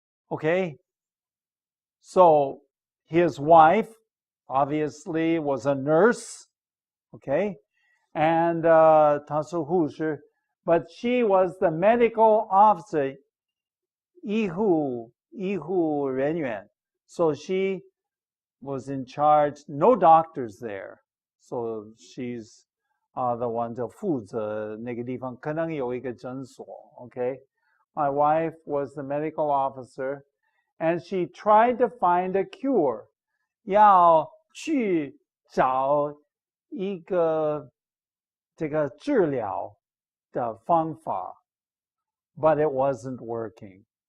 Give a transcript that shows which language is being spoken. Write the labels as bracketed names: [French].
[English] Okay, so his wife obviously was a nurse. Okay, and [Chinese] 她是护士, [English] but she was the medical officer, [Chinese] 医护人员. [English] So she was in charge, no doctors there. So she's the one [Chinese] 就负责那个地方，可能有一个诊所. [English] Okay, my wife was the medical officer, and she tried to find a cure. [Chinese] 要去找一个这个治疗的方法, [English] but it wasn't working.